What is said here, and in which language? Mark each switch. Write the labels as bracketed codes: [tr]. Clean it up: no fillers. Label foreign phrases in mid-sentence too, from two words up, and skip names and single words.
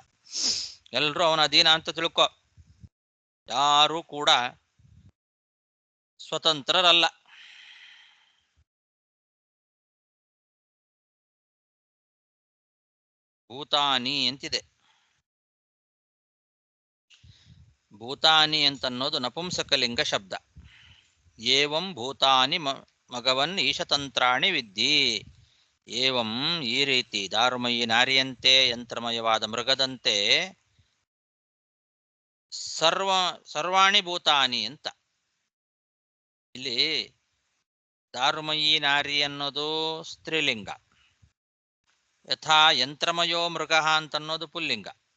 [kn] ಎಲ್ಲರೂ ಅವನ ಅಧೀನ ಅಂತ ತಿಳ್ಕೊ. ಯಾರೂ ಕೂಡ ಸ್ವತಂತ್ರರಲ್ಲ. ಭೂತಾನಿ ಅಂತಿದೆ. ಭೂತಾನಿ ಅಂತನ್ನೋದು ನಪುಂಸಕಲಿಂಗ ಶಬ್ದ. [sa] ಏವಂ ಭೂತಾನಿ ಮಗವನ್ ಈಶತಂತ್ರಾಣಿ ವಿದ್ಧಿ. [kn] ಏವಂ, ಈ ರೀತಿ ದಾರುಮಯಿ ನಾರಿಯಂತೆ, ಯಂತ್ರಮಯವಾದ ಮೃಗದಂತೆ, [sa] ಸರ್ವಾಣಿ ಭೂತಾನಿ [kn] ಅಂತ. ಇಲ್ಲಿ [sa] ದಾರುಮಯಿ ನಾರಿ [kn] ಅನ್ನೋದು ಸ್ತ್ರೀಲಿಂಗ, [sa] ಯಥಾ ಯಂತ್ರಮಯೋ ಮೃಗ [kn] ಅಂತನ್ನೋದು ಪುಲ್ಲಿಂಗ.